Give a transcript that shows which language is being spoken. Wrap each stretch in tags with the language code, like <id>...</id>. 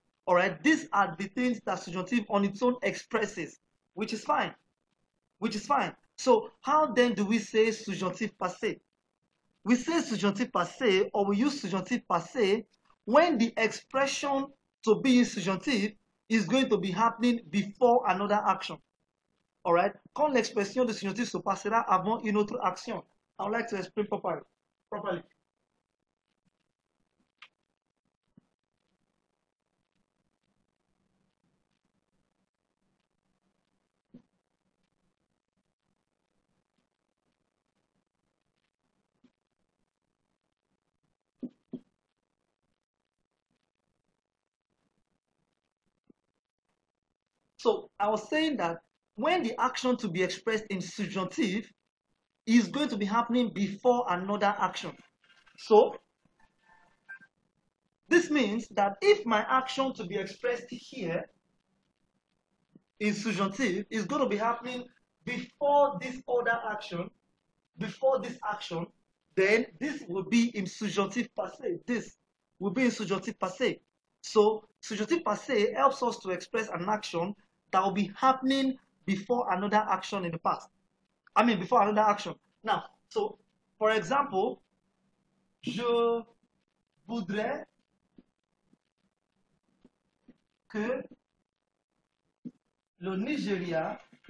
<en>All right, these are the things that subjunctive on its own expresses, which is fine, which is fine. So how then do we say subjunctive passé? We say subjunctive passé or we use subjunctive passé when the expression to be in subjunctive is going to be happening before another action.</en> <fr>All right, quand l'expression de subjonctif se passera avant une autre action.</fr> <en>I would like to explain properly. So I was saying that when the action to be expressed in subjunctive is going to be happening before another action. So this means that if my action to be expressed here in subjunctive is going to be happening before this other action, before this action, then this will be in subjunctive passé. This will be in subjunctive passé. So subjunctive passé helps us to express an action that will be happening before another action in the past. I mean, before another action. Now, so for example,</en> <fr>je voudrais que le Nigeria</fr>